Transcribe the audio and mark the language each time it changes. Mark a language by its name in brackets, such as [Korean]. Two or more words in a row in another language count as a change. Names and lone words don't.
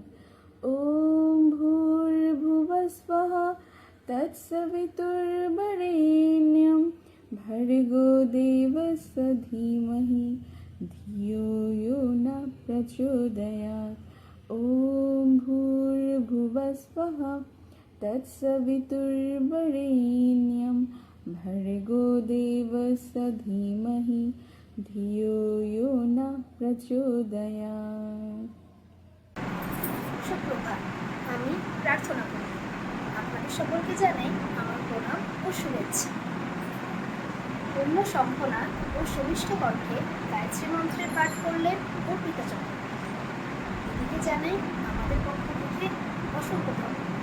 [Sanskrit] ॐ भूर्भुवस्वः तत्सवितुर्वरेण्यं भर्गो देवस्य धीमहि धियो यो न प्रचोदयात्। ॐ भूर्भुवस्वः तत्सवितुर्वरेण्यं भर्गो देवस्य धीमहि धियो यो न प्रचोदयात्। [Bangla] সুপ্রভাত, আমি প্রার্থনা করি। আপনাদের সকলকে জানাই আমার প্রণাম ও শুভেচ্ছা। পূর্ণ সম্পনা ও সুমিষ্ট কণ্ঠে গায়ত্রী মন্ত্রের পাঠ করলেন অর্পিতা চক্রবর্তী। দিদিকে জানাই আমাদের পক্ষ থেকে অসংখ্য ধন্যবাদ।